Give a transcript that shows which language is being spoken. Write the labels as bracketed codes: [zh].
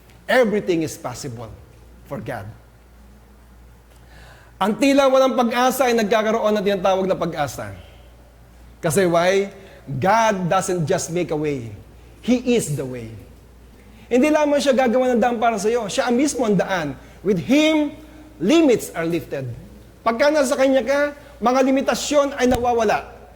[en] Everything is possible for God. [tl] Ang tila walang pag-asa ay nagkakaroon ng tinatawag na pag-asa. [en] Kasi why? God doesn't just make a way. He is the way. [tl] Hindi lamang siya gagawa ng daan para sa iyo. Siya ang mismo ang daan. [en] With Him, limits are lifted. [tl] Pagka nasa Kanya ka, mga limitasyon ay nawawala.